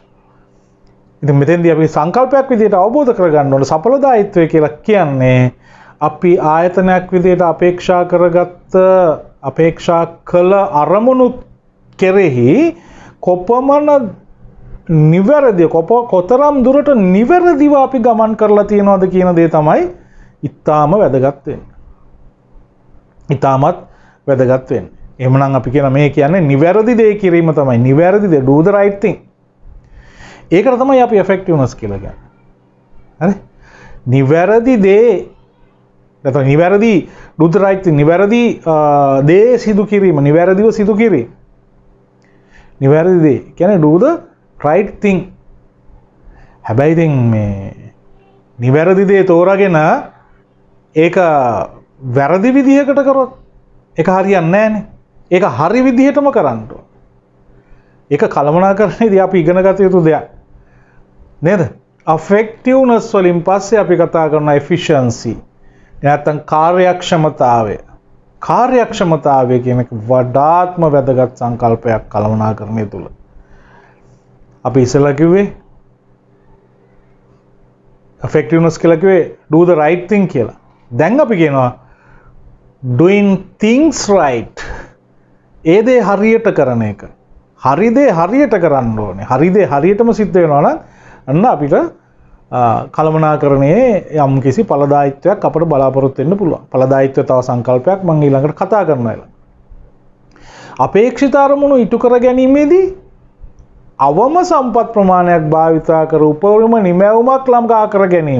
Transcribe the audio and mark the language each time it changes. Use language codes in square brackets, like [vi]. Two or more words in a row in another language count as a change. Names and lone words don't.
[si] ඉතින් මෙතෙන්දී අපි සංකල්පයක් විදිහට අවබෝධ කරගන්න ඕන සඵලදායීත්වය කියලා කියන්නේ අපි ආයතනයක් විදිහට අපේක්ෂා කළ අරමුණු කෙරෙහි කොපමණ නිවැරදිව කොතරම් දුරට නිවැරදිව අපි ගමන් කරලා තියෙනවද කියන දේ තමයි ඉතාම වැදගත් වෙන්නේ. ඉතාමත් වැදගත් වෙන්නේ. එහෙමනම් අපි කියන මේ කියන්නේ නිවැරදි දේ කිරීම තමයි. නිවැරදි දේ [en] do the right thing. [si] ඒකට තමයි අපි effectiveness කියලා කියන්නේ. හරි? නිවැරදි දේ නැත්නම් නිවැරදි [en] do the right thing [si] නිවැරදි දේ සිදු කිරීම, නිවැරදිව සිදු කිරීම. නිවැරදි දේ කියන්නේ [en] do the right thing. [si] හැබැයි ඉතින් මේ නිවැරදි දේ තෝරාගෙන ඒක වැරදි විදිහකට කරොත් ඒක හරියන්නේ නැහනේ. ඒක හරි විදිහටම කරන්න ඕන. ඒක කළමනාකරණයේදී අපි ඉගෙන ගත යුතු දෙයක්. නේද? effectiveness වලින් පස්සේ අපි කතා කරන efficiency. නැත්නම් කාර්යක්ෂමතාවය. කාර්යක්ෂමතාවය කියන එක වඩාත්ම වැදගත් සංකල්පයක් කළමනාකරණය තුල. අපි ඉස්සෙල්ලා කිව්වේ effectiveness කියලා කිව්වේ [en] do the right thing [si] කියලා. දැන් අපි කියනවා [en] doing things right. [si] ඒ දේ හරියට කරන එක. හරි දේ හරියට කරන්න ඕනේ. හරි දේ හරියටම සිද්ධ වෙනවා නම් අන්න අපිට කළමනාකරණයේ යම් කිසි ඵලදායීත්වයක් අපිට බලාපොරොත්තු වෙන්න පුළුවන්. ඵලදායීත්වය තව සංකල්පයක් මම ඊළඟට කතා කරනවා. අපේක්ෂිත අරමුණු ඉටු කර ගැනීමේදී අවම සම්පත් ප්‍රමාණයක් භාවිතා කර උපරිම නිමැවුමක් ළඟා කර ගැනීම.